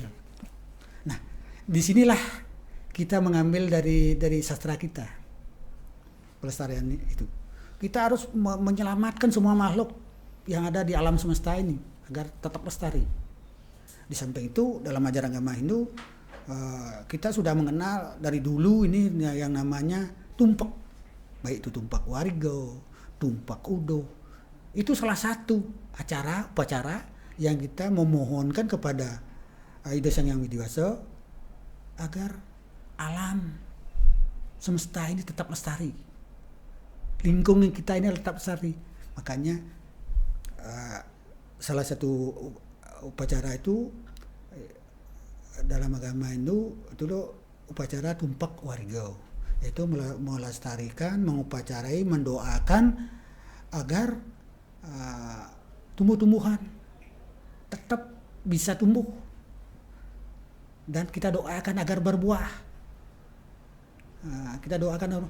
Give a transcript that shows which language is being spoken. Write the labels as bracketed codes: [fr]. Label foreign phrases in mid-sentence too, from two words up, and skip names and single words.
[id] Nah, disinilah kita mengambil dari sastra kita, pelestarian itu. Kita harus menyelamatkan semua makhluk yang ada di alam semesta ini agar tetap lestari. Di samping itu, dalam ajaran agama Hindu, kita sudah mengenal dari dulu ini yang namanya tumpak, baik itu tumpak warigo, tumpak udo. Itu salah satu upacara yang kita memohonkan kepada Ida Sang Hyang Widiwasa agar alam semesta ini tetap lestari, lingkungan kita ini tetap lestari. Makanya salah satu upacara itu dalam agama Hindu itu upacara tumpak warigo, yaitu melestarikan, mengupacarai, mendoakan agar tumbuh-tumbuhan tetap bisa tumbuh, dan kita doakan agar berbuah. Kita doakan.